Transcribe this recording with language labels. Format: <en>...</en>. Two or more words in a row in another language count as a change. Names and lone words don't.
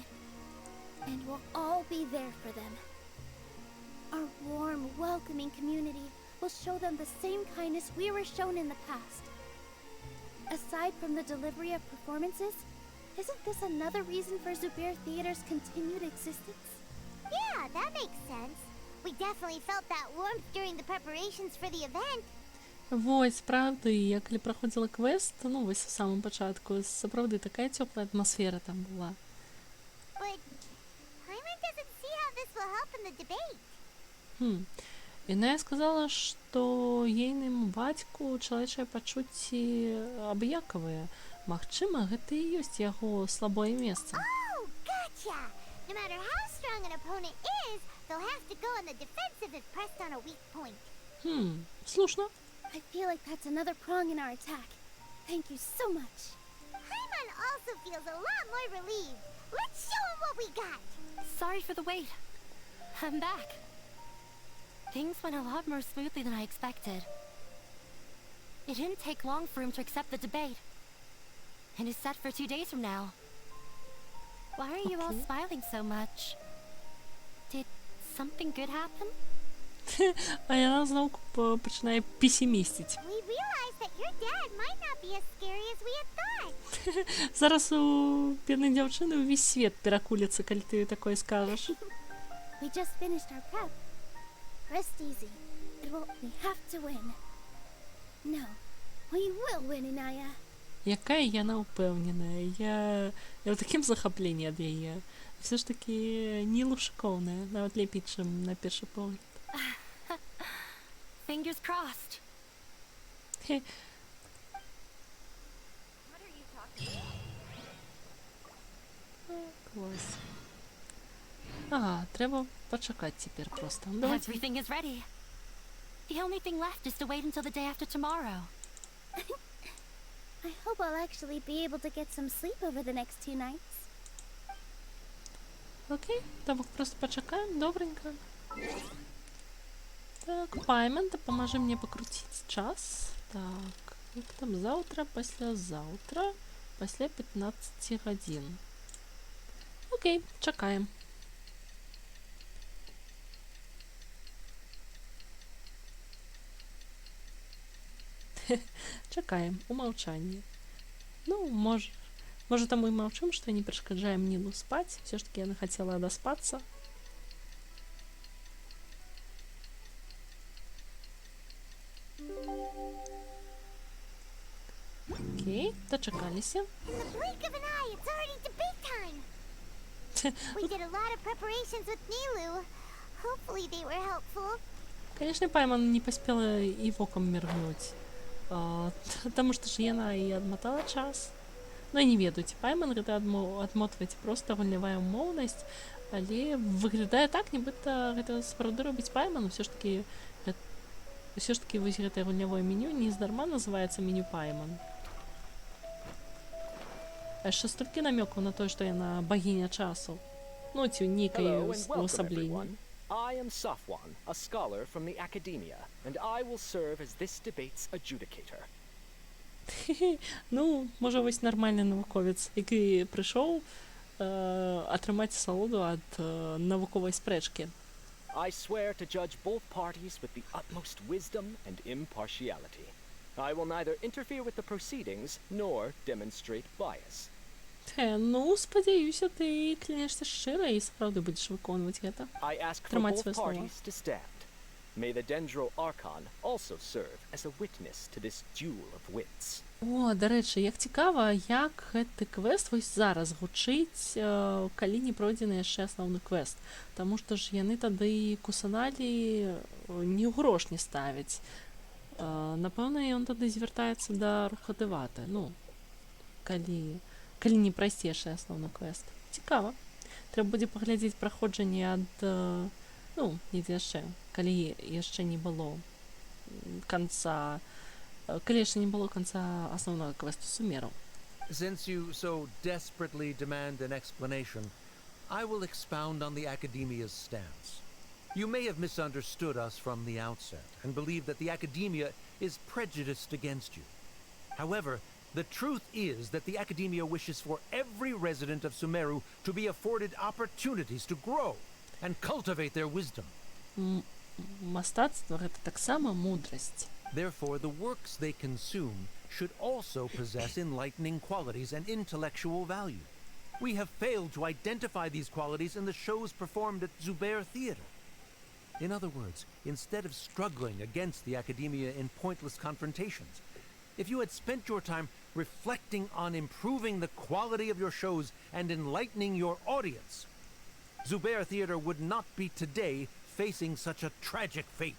<en>And we'll all be there for them. Our warm, welcoming community will show them the same kindness we were shown in the past. Aside from the delivery of performances, isn't this another reason for Zubair Theater's continued existence? Yeah, that makes sense. We definitely felt that warmth during the preparations for the event.</en> <be>Вось, правда, я калі праходзіла квест, ну вось у самым пачатку, сапраўды такая цёплая атмасфера там была.</be> <en>But Paimon doesn't see how this will help in the debate.</en> <be>Іная сказала, што ейнаму бацьку чалавечыя пачуцці абыякавыя. Магчыма, гэта і ёсць яго слабое месца.</be> <en>Oh, gotcha! No matter how strong an opponent is, they'll have to go on the defensive if pressed on a weak point.</en> <be>Слушно.</be> <en>I feel like that's another prong in our attack. Thank you so much. Paimon also feels a lot more relieved. Let's show him what we got! Sorry for the wait. I'm back. Things went a lot more smoothly than I expected. It didn't take long for him to accept the debate. And it's set for 2 days from now. Why are you all smiling so much? Did something good happen?</en> <be>А яна зноў пачынае песімісціць.</be> <en>We realized that your dad might not be as scary as we had thought.</en> <be>Зараз у беднай дзяўчыны ўвесь свет перакуліцца, калі ты такое скажаш.</be> <en>We just finished our prep. Rest easy. We have to win. No, we will win, Inaya.</en> <be>Якая яна ўпэўненая. Я ў такім захапленні ад яе. Все ж такі Нілу шыкоўная, нават лепей, чым на першы погляд.</be> <en>Fingers crossed.</en> <be>Клас. Ага, трэба пачакаць цяпер проста. Давай.</be> <en>Everything is ready. The only thing left is to wait until the day after tomorrow. I hope I'll actually be able to get some sleep over the next 2 nights.</en> <be>Окей, давай просто пачакаем, добренько. Так, Paimon, дапамажы мне пакруціць час. Так, як там заўтра, паслязаўтра, пасля 15 гадзін. Окей, чакаем. Чакаем у маўчанні. Ну, можа таму і маўчым, што не перашкаджаем Нілу спаць.</be> <ru>Все ж таки</ru> <be>яна хацела даспацца. Окей, дачакаліся.</be> <en>In the blink of an eye, it's already debate time. We did a lot of preparations with Nilou. Hopefully they were helpful.</en> <be>Конечно, Paimon не паспела і вокам міргнуць. Таму што ж яна і адматала час. Ну, я не ведаю, ці пайман гэта адмотваць проста гульнявая умоўнасць, але выглядае так, нібыта гэта сапраўды робіць пайман. Усё ж такі вось гэтае гульнявое меню нездарма называецца меню пайман. А яшчэ столькі намёкаў на тое, што яна багіня часу. Ну, ці нейкае</be> <en>Hello and welcome,</en> <be>увасабленне.</be> <en>everyone. I am Safwan, a scholar from the Academia, and I will serve as this debate's adjudicator.</en> <be>Ну, можа, вось нармальны навуковец, які прыйшоў атрымаць асалоду ад навуковай спрэчкі.</be> <en>I swear to judge both parties with the utmost wisdom and impartiality. I will neither interfere with the proceedings nor demonstrate bias.</en> <be>Ну, спадзяюся, ты клянешся шчыра і сапраўды будзеш выконваць гэта.</be> <en>I ask for</en> <be>Трымаць</be> <en>both</en> <be>свае слова.</be> <en>parties to stand. May the Dendro Archon also serve as a witness to this duel of wits.</en> <be>О, дарэчы, як цікава, як гэты квест вось зараз гучыць, калі не пройдзены яшчэ асноўны квест. Таму што ж яны тады кусаналі ні ў грош не ставяць. Напэўна, ён тады звяртаецца да рухадываты. Ну, калі не прайсці яшчэ асноўны квест. Цікава. Трэба будзе паглядзець праходжанне ад, ну, недзе яшчэ, калі яшчэ не было канца основного квесту сумераў.</be> <en>Since you so desperately demand an explanation, I will expound on the Academia's stance. You may have misunderstood us from the outset and believe that the Academia is prejudiced against you. However, the truth is that the Academia wishes for every resident of Sumeru to be afforded opportunities to grow and cultivate their wisdom.</en> <be>Мастацтва гэта таксама мудрасць.</be> <en>Therefore, the works they consume should also possess enlightening qualities and intellectual value. We have failed to identify these qualities in the shows performed at Zubair Theater. In other words, instead of struggling against the Academia in pointless confrontations, if you had spent your time reflecting on improving the quality of your shows and enlightening your audience, Zubair Theater would not be today facing such a tragic fate.</en>